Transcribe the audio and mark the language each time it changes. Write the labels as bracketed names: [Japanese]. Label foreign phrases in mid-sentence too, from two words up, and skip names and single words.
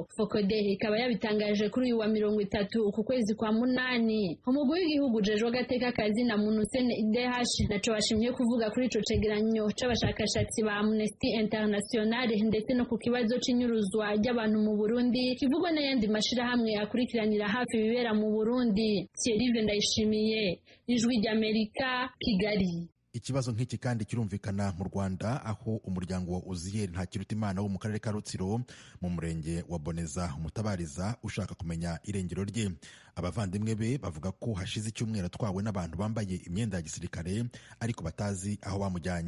[Kinyarwanda] Fokode ikaba yabitangaje kuri uyu wa 30 ku kwezi kwa munani. [Rundi] Umugwi w'igihugu ujejwe agateka kazina muntu CNDH naco washimye kuvuga kuri ico cegeranyo c'abashakashatsi ba Amnesty International ndetse no ku kibazo c'inyuruzwa ry'abantu mu Burundi kivugwa n'ayandi mashirahamwe akurikiranira hafi ibibera mu Burundi. Thierry Ndayishimiye, Ijwi ry'Amerika, Kigali. [Kinyarwanda] Ikibazo nk'iki kandi kirumvikana mu Rwanda, aho umuryango wa Uziyeri Ntakirutimana wo mu karere ka Rutsiro mu murenge wa Boneza umutabariza ushaka kumenya irengero rye. Abavandimwe be bavuga ko hashize icyumweru atwawe n'abantu bambaye imyenda ya gisirikare ariko batazi aho bamujyanye.